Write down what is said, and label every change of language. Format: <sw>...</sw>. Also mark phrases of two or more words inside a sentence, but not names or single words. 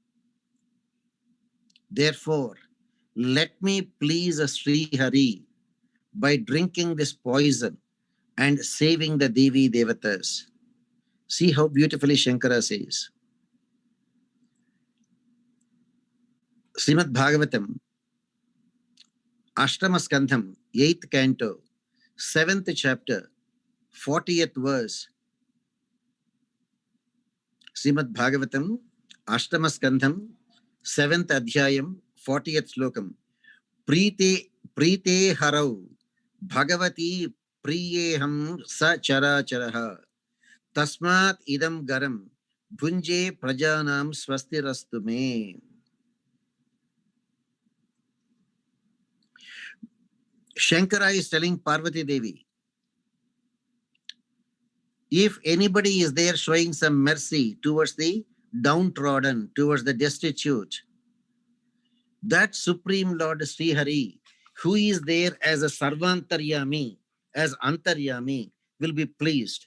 <en>Therefore, let me please Sri Hari by drinking this poison and saving the Devi Devatas. See how beautifully Shankara says. Srimad Bhagavatam, Ashtama Skandham, 8th canto, 7th chapter, 40th verse. Srimad Bhagavatam, Ashtama Skandham, 7th adhyayam, 40th slokam.</en> <sa>प्रीते हरौ, भगवति प्रियेहं स चर चरः. तस्मात् इदं गरं, भुञ्जे प्रजानां स्वस्तिरस्तु मे.</sa> <en>Shankara is telling Parvati Devi, if anybody is there showing some mercy towards the downtrodden, towards the destitute, that Supreme Lord Sri Hari, who is there as a Sarvantaryami, as Antaryami, will be pleased.</en>